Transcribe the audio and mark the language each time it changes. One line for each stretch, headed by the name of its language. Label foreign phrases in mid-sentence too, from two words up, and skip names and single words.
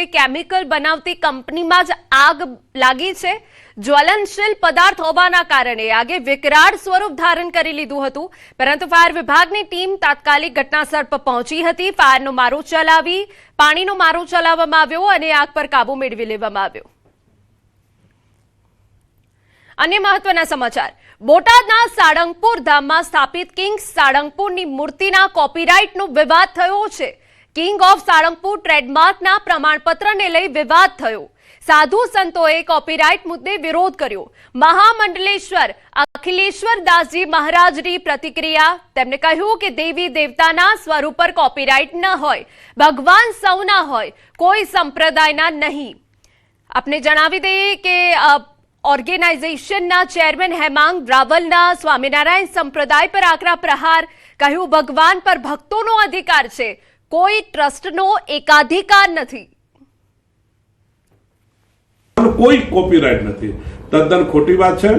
Gujarati: કેમિકલ બનાવતી કંપનીમાં જ આગ લાગી છે। જ્વલનશીલ પદાર્થ હોવાના કારણે આગે વિકરાળ સ્વરૂપ ધારણ કરી લીધું હતું, પરંતુ ફાયર વિભાગની ટીમ તાત્કાલિક ઘટનાસ્થળ પર પહોંચી હતી। ફાયરનો મારો ચલાવી પાણીનો મારો ચલાવવામાં આવ્યો અને આગ પર કાબુ મેળવી લેવામાં આવ્યો। અન્ય મહત્વના સમાચાર। બોટાદના સાળંગપુર ધામમાં સ્થાપિત કિંગ સાળંગપુરની મૂર્તિના કોપીરાઇટનો વિવાદ થયો છે। કિંગ ઓફ સાળંગપુર ટ્રેડમાર્કના પ્રમાણપત્રને લઈ વિવાદ થયો। સાધુ સંતોએ કોપીરાઇટ મુદ્દે વિરોધ કર્યો। મહામંડલેશ્વર અખિલેશ્વર દાસજી મહારાજની પ્રતિક્રિયા। તેમણે કહ્યું કે દેવી દેવતાના સ્વરૂપ પર કોપીરાઇટ ન હોય, ભગવાન સૌના હોય, કોઈ સંપ્રદાયના નહીં। આપને જણાવી दઈએ કે ઓર્ગેનાઇઝેશનના ચેરમેન હેમાંગ રાવલના સ્વામિનારાયણ સંપ્રદાય પર આકરા પ્રહાર। કહ્યું ભગવાન પર ભક્તોનો અધિકાર છે, કોઈ ટ્રસ્ટનો એકાધિકાર નથી। કોઈ કોપીરાઇટ નથી, તદ્દન ખોટી વાત છે।